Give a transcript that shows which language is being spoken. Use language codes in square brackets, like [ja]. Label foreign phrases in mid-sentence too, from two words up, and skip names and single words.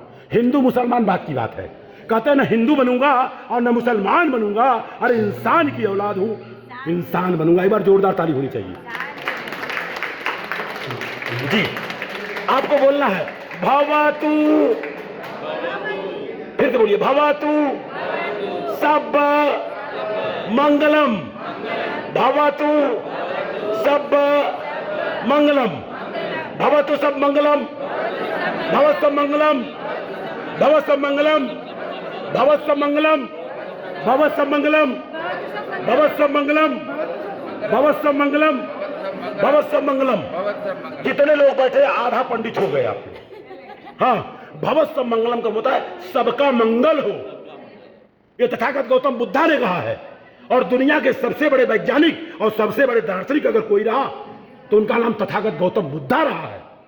[hi] हिंदू मुसलमान बात की बात है, कहते हैं ना हिंदू बनूंगा और न मुसलमान बनूंगा, अरे इंसान की औलाद हूं, इंसान बनूंगा। एक बार जोरदार ताली होनी चाहिए जी। आपको बोलना है [pi] भवतु, [hi] फिर से बोलिए [pi] भवतु सब मंगलम, भवतु सब मंगलम, भवतु सब मंगलम, भवत सब मंगलम, भवत सब मंगलम, भवत सब मंगलम, भवत सब मंगलम, भवत सब मंगलम, भवत सब मंगलम, भवत सब मंगलम। [hi] जितने लोग बैठे आधा पंडित हो गए आपके। हाँ, [pi] भवत सब मंगलम [hi] का होता है सबका मंगल हो। ये तथागत गौतम बुद्धा ने कहा है और दुनिया के सबसे बड़े वैज्ञानिक और सबसे बड़े दार्शनिक अगर कोई रहा तो उनका नाम तथागत गौतम बुद्धा रहा है।